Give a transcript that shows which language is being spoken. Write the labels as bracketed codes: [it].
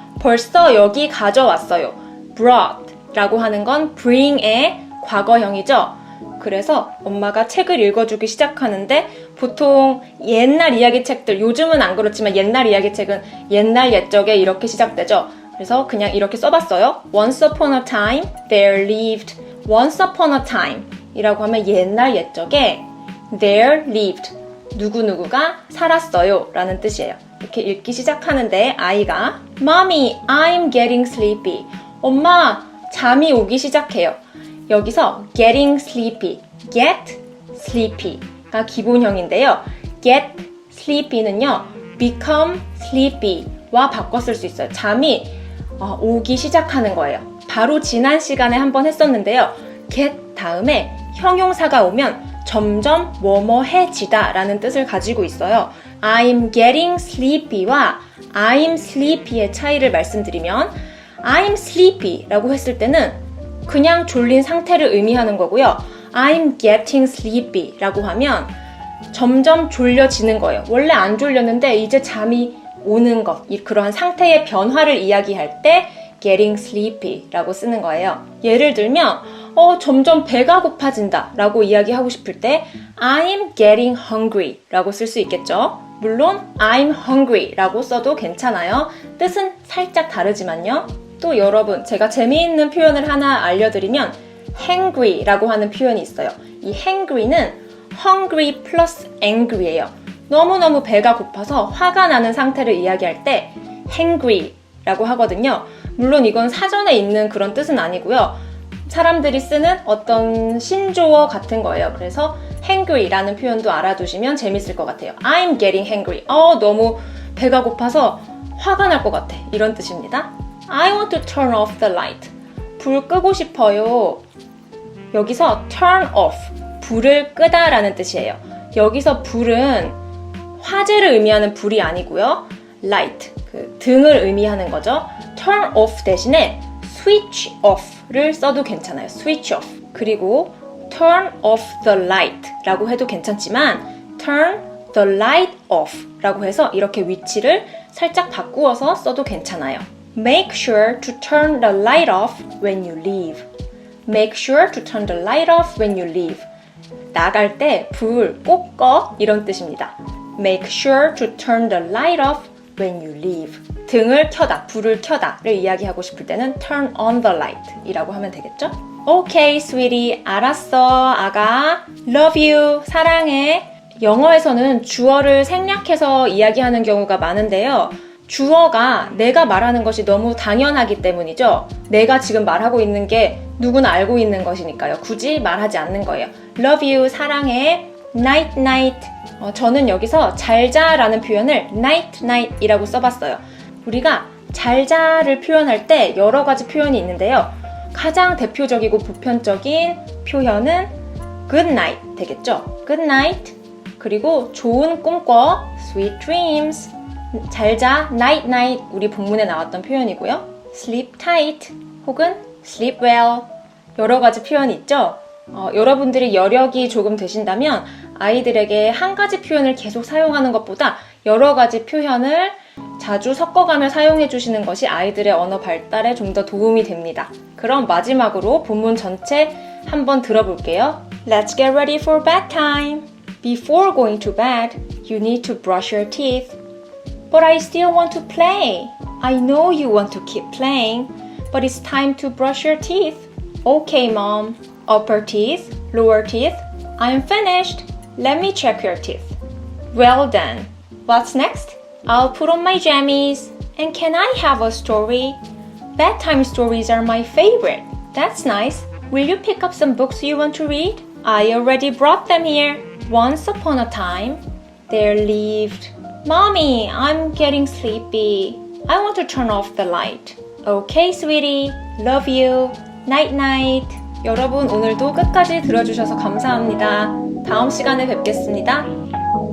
[ko] 벌써 여기 가져왔어요. brought 라고 하는 건 bring의 과거형이죠. 그래서 엄마가 책을 읽어주기 시작하는데 보통 옛날 이야기책들, 요즘은 안 그렇지만 옛날 이야기책은 옛날 옛적에 이렇게 시작되죠. 그래서 그냥 이렇게 써봤어요. [en] Once upon a time, there lived. Once upon a time [ko] 이라고 하면 옛날 옛적에 [en] there lived. [ko] 누구누구가 살았어요 라는 뜻이에요. 이렇게 읽기 시작하는데 아이가 [en] Mommy, I'm getting sleepy. [ko] 엄마, 잠이 오기 시작해요. 여기서 getting sleepy, get sleepy가 기본형인데요. get sleepy는요, become sleepy와 바꿔 쓸 수 있어요. 잠이 오기 시작하는 거예요. 바로 지난 시간에 한번 했었는데요. get 다음에 형용사가 오면 점점 뭐뭐해지다 라는 뜻을 가지고 있어요. [en] I'm getting sleepy [ko] 와 I'm sleepy의 차이를 말씀드리면 I'm sleepy 라고 했을 때는 그냥 졸린 상태를 의미하는 거고요. I'm getting sleepy 라고 하면 점점 졸려지는 거예요. 원래 안 졸렸는데 이제 잠이 오는 것, 그러한 상태의 변화를 이야기할 때 getting sleepy 라고 쓰는 거예요. 예를 들면 점점 배가 고파진다 라고 이야기하고 싶을 때 [en] I'm getting hungry [ko] 라고 쓸 수 있겠죠. 물론 [en] I'm hungry [ko] 라고 써도 괜찮아요. 뜻은 살짝 다르지만요. 또 여러분, 제가 재미있는 표현을 하나 알려드리면 hangry 라고 하는 표현이 있어요. 이 hangry는 hungry plus angry예요. 너무너무 배가 고파서 화가 나는 상태를 이야기할 때 hangry 라고 하거든요. 물론 이건 사전에 있는 그런 뜻은 아니고요. 사람들이 쓰는 어떤 신조어 같은 거예요. 그래서 hangry 라는 표현도 알아두시면 재밌을 것 같아요. [en] I'm getting hangry. [ko] 너무 배가 고파서 화가 날 것 같아. 이런 뜻입니다. [en] I want to turn off the light. [ko] 불 끄고 싶어요. 여기서 turn off, 불을 끄다 라는 뜻이에요. 여기서 불은 화재를 의미하는 불이 아니고요. light, 그 등을 의미하는 거죠. turn off 대신에 switch off를 써도 괜찮아요. switch off. 그리고 turn off the light 라고 해도 괜찮지만 turn the light off 라고 해서 이렇게 위치를 살짝 바꾸어서 써도 괜찮아요. [en] Make sure to turn the light off when you leave. Make sure to turn the light off when you leave. [ko] 나갈 때 불 꼭 꺼 이런 뜻입니다. [en] Make sure to turn the light off when you leave. [ko] 등을 켜다, 불을 켜다를 이야기하고 싶을 때는 turn on the light 이라고 하면 되겠죠? [en] Okay, sweetie. [ko] 알았어, 아가. [en] Love you. [ko] 사랑해. 영어에서는 주어를 생략해서 이야기하는 경우가 많은데요. 주어가 내가 말하는 것이 너무 당연하기 때문이죠. 내가 지금 말하고 있는 게 누구나 알고 있는 것이니까요. 굳이 말하지 않는 거예요. [en] Love you, [ko] 사랑해. [en] Night, night. [ko] 저는 여기서 잘자라는 표현을 night, night 이라고 써봤어요. 우리가 잘자를 표현할 때 여러 가지 표현이 있는데요. 가장 대표적이고 보편적인 표현은 good night 되겠죠. good night. 그리고 좋은 꿈 꿔. sweet dreams. 잘자, [en] night, night. [ko] 우리 본문에 나왔던 표현이고요. [en] sleep tight 혹은 sleep well. [ko] 여러 가지 표현이 있죠. 여러분들이 여력이 조금 되신다면 아이들에게 한 가지 표현을 계속 사용하는 것보다 여러 가지 표현을 자주 섞어가며 사용해 주시는 것이 아이들의 언어 발달에 좀 더 도움이 됩니다. 그럼 마지막으로 본문 전체 한번 들어볼게요. [en] Let's get ready for bedtime. Before going to bed, you need to brush your teeth. But I still want to play. I know you want to keep playing, but it's time to brush your teeth. Okay, Mom. Upper teeth, lower teeth. I'm finished. Let me check your teeth. Well done. What's next? I'll put on my jammies. And can I have a story? Bedtime stories are my favorite. That's nice. Will you pick up some books you want to read? I already brought them here. Once upon a time, there lived... Mommy, I'm getting sleepy. I want to turn off the light. Okay, sweetie. Love you. Night, night. [ko] 여러분 오늘도 끝까지 들어주셔서 감사합니다. 다음 시간에 뵙겠습니다.